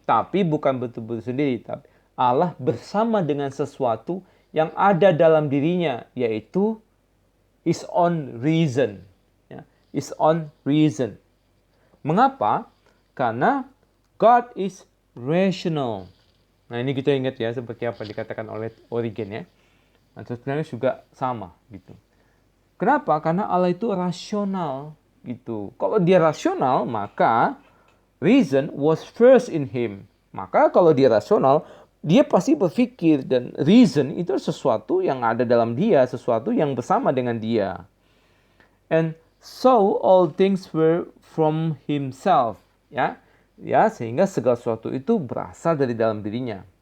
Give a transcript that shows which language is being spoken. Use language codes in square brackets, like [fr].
[id] Tapi bukan betul-betul sendiri, tapi Allah bersama dengan sesuatu yang ada dalam dirinya, yaitu [en] his own reason. Ya, his own reason. Mengapa? [id] Karena [en] God is rational. [id] Nah, ini kita ingat ya, seperti apa dikatakan oleh Origen ya. Nah, sebenarnya juga sama gitu. Kenapa? Karena Allah itu rasional gitu. Kalau dia rasional, maka [en] reason was first in him. [id] Maka kalau dia rasional, dia pasti berpikir, dan reason itu sesuatu yang ada dalam dia, sesuatu yang bersama dengan dia. [en] And so all things were from himself, ya. [id] Ya, sehingga segala sesuatu itu berasal dari dalam dirinya.